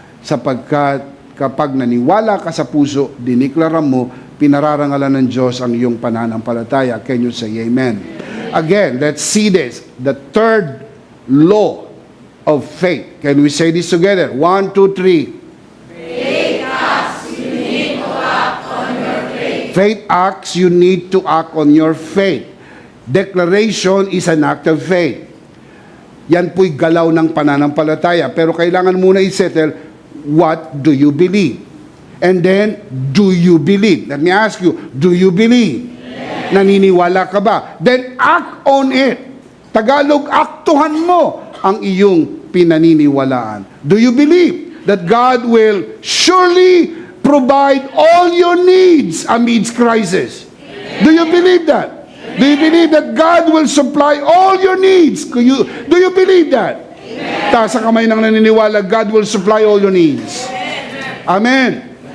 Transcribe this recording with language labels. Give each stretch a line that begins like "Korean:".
Filipino: Sapagkat kapag naniwala ka sa puso, diniklara mo, pinararangalan ng Diyos ang iyong pananampalataya.
English: Can you say amen? Again, let's see this. The third law of faith. Can we say this together? 1, 2, 3. Faith acts, you need to act on your faith. Declaration is an act of faith.
Filipino: Yan po'y galaw ng pananampalataya. Pero kailangan muna i-settle,
English: what do you believe? And then, do you believe? Let me ask you, do you believe? Yes.
Filipino: Naniniwala ka ba?
English: Then act on it.
Filipino: Tagalog, aktuhan mo ang iyong pinaniniwalaan.
English: Do you believe that God will surely provide all your needs amidst crisis? Do you believe that? Do you believe that God will supply all your needs? Do you believe that?
Filipino: Taas ang kamay ng naniniwala,
English: God will supply all your needs. Amen.